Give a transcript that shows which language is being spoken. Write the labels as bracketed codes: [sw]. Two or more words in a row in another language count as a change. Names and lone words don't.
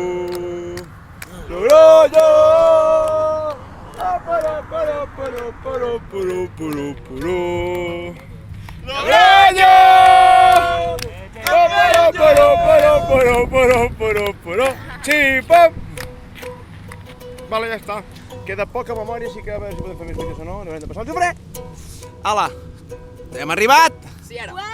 [ca] Logroño! Pa-pa-ro-pa-ro-pa-ro-pa-ro-pa-ro-pa-ro. Logroño! Pa-pa-ro-pa-ro-pa-ro-pa-ro-pa-ro-pa-ro. Xipam! Vale, ja està. Queda poca memòria, així que a veure si podem fer més vídeos o no. No hem de passar el xufre. Ala, hem arribat. Sí, ara.